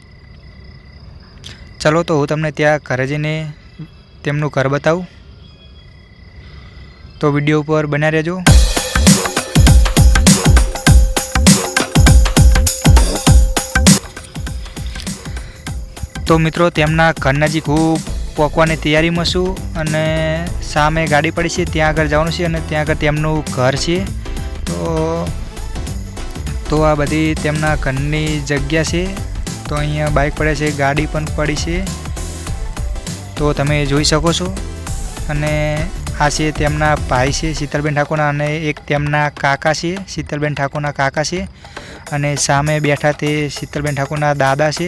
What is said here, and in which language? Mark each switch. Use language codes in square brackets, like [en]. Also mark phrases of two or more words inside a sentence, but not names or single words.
[gu] ચલો તો હું તમને ત્યા ઘરે જઈને તેમનું ઘર બતાવું। તો વિડિયો પર બન્યા રહેજો। તો મિત્રો તેમના ઘર નજીક હું પહોંચવાની તૈયારીમાં છું અને સામે ગાડી પડી છે ત્યાં આગળ જવાનું છે અને ત્યાં આગળ તેમનું ઘર છે। તો આ બધી તેમના ઘરની જગ્યા છે। તો અહીંયા બાઇક પડે છે, ગાડી પણ પડી છે। તો તમે જોઈ શકો છો અને આ છે તેમના ભાઈ છે શીતલબેન ઠાકોરના અને એક તેમના કાકા છે શીતલબેન ઠાકોરના કાકા છે અને સામે બૈઠા તે શીતલબેન ઠાકોરના દાદા છે।